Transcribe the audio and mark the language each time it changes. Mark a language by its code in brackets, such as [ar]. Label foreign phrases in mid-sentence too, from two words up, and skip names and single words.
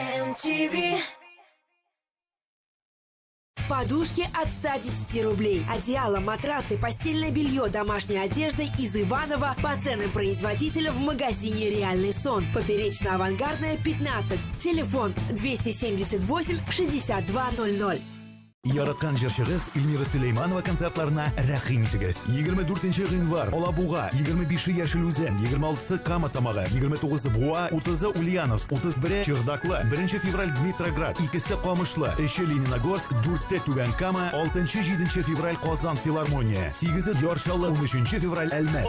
[ru] MTV. Подушки от 110 рублей. Одеяло, матрасы, постельное белье, домашняя одежда из Иванова по ценам производителя в магазине «Реальный сон». Поперечно-авангардная, 15. Телефон 278 6200. [tt] Яраткан җырчыгыз Илмира Сөләйманова концертларына рәхим итегез. 24 гыйнвар Алабуга, 25 Яшел Үзән, 26 Кама тамагы, 29 Буа, 30 Ульяновск, 31 Чырдаклы, 1 февраль Дмитроград, 2 Камышлы, 3 Лениногорск, 4 Түбән Кама, 6-7 февраль Казан филармония, 8 Яршалы, 13 февраль Әлмәт.